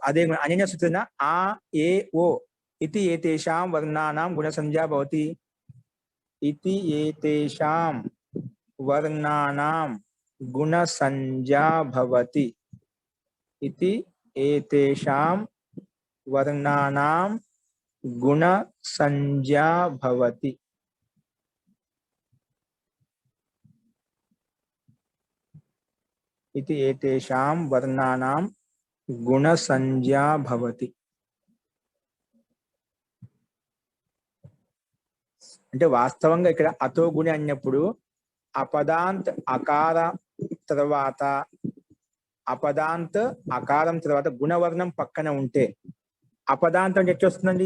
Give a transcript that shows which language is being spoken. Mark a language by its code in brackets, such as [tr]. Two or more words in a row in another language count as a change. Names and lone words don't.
[sa] అదే గుణ అనేన సూత్రేణ ఆ ఏ ఓ ఇతి ఏతేషాం వర్ణానాం గుణ సంజ్ఞా భవతి. ఇతి ఏతేషాం వర్ణానాం గుణ సంజ్ఞా భవతి. ఇతి ఏతేషాం వర్ణానాం గుణ సంజ్ఞా భవతి. इति एतेषां वर्णानां गुणसंज्ञा भवति. [te] అంటే వాస్తవంగా ఇక్కడ [sa] అతో గుణి [te] అన్నప్పుడు అపదాంత్ అకార తర్వాత అకారం తర్వాత గుణవర్ణం పక్కన ఉంటే అపదాంతం అంటే ఎట్లా వస్తుందండి?